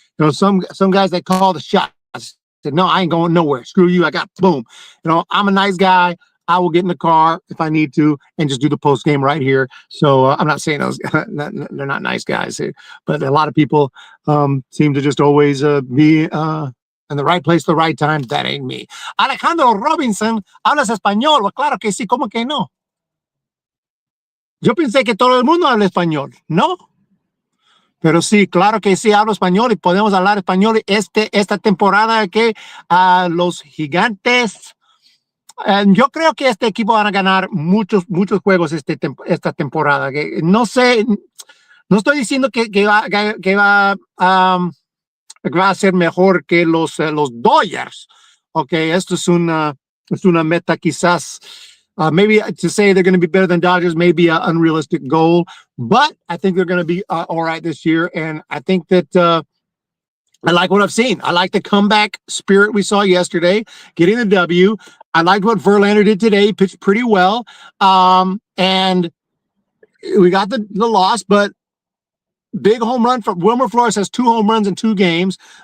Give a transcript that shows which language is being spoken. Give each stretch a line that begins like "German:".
English: Some guys, they call the shots. Said, no, I ain't going nowhere. Screw you. I got boom. I'm a nice guy. I will get in the car if I need to and just do the post game right here. So I'm not saying those they're not nice guys, but a lot of people seem to just always be in the right place, the right time. That ain't me.
Spanish: Alejandro Robinson, ¿hablas español? Well, claro que sí, ¿cómo que no? Yo pensé que todo el mundo habla español, ¿no? Pero sí, claro que sí, hablo español y podemos hablar español esta temporada que los Gigantes, yo creo que este equipo van a ganar muchos juegos esta temporada. Que no sé, no estoy diciendo que va a ser mejor que los Dodgers. Ok, esto es una meta quizás.
English: Maybe to say they're going to be better than Dodgers may be an unrealistic goal, but I think they're going to be all right this year. And I think that I like what I've seen. I like the comeback spirit we saw yesterday, getting the W. I liked what Verlander did today. He pitched pretty well. And we got the loss, but big home run from Wilmer Flores has 2 home runs in 2 games.